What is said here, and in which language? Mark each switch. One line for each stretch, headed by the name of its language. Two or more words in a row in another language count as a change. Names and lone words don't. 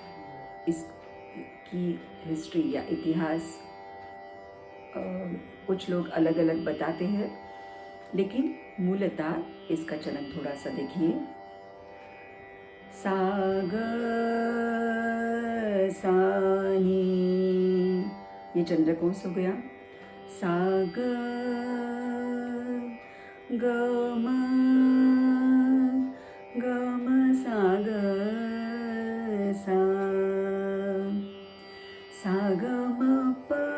Hindi: इसकी हिस्ट्री या इतिहास कुछ लोग अलग अलग बताते हैं, लेकिन मूलतः इसका चलन थोड़ा सा देखिए। सा ग सा नी, ये चंद्रकंस हो गया। सा ग ग म सा ग सा, सा ग म प